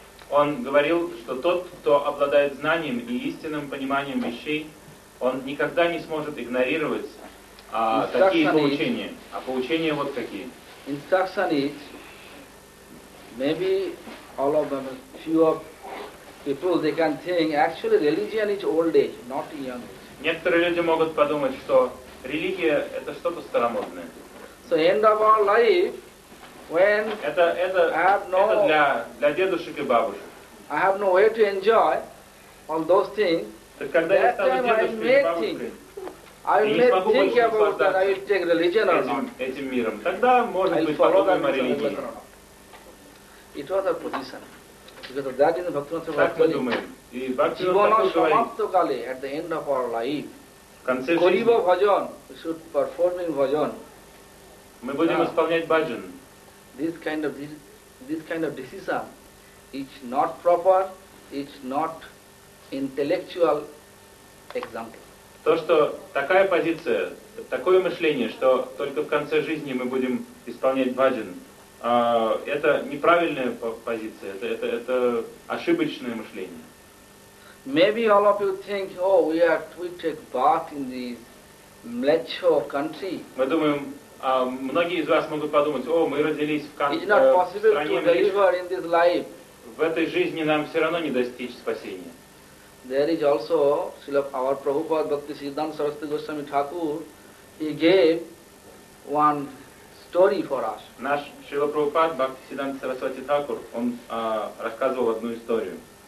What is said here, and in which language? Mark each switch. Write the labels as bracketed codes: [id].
[ru] Он говорил, что тот, кто обладает знанием и истинным пониманием вещей, он никогда не сможет игнорировать такие поучения. А поучения вот какие. [en] Instruction is maybe all of them, few of people, they can think actually religion is old age, not young age. [ru] Некоторые люди могут подумать, что религия это что-то старомодное. [en] So end of our life, when [ru] это для дедушек и бабушек. [en] I have no way to enjoy all those things. That time I may think about that. I will take religion or not. [ru] Этим миром. Тогда может быть подумаем о религии. [en] It was a position. Because of that, in the Bhaktivinoda Thakur. [ru] Так мы думаем. И Бхактивинода Тхакур говорит. [bn] Jivana samaptokale [en] at the end of our life. Concession. [bn] Koriba bhajan. [en] We should perform in bhajan. [ru] Мы будем исполнять баджан. [en] This kind of decision is not proper, it's not intellectual example. [ru] То, что такая позиция, такое мышление, что только в конце жизни мы будем исполнять баджан, это неправильная позиция, это ошибочное мышление. [en] Maybe all of you think, oh, we take bath in this mlecho country. [ru] Мы думаем, многие из вас могут подумать, о, мы родились в стране Млеч. В этой жизни нам все равно не достичь спасения. [en] There is also Srila our Prabhupada Bhakti Siddhanta Saraswati Goswami Thakur, he gave one story for us. [ru] Наш Шрила Прабхупада Бхактисиддханта Сарасвати Тхакур, он рассказывал одну историю.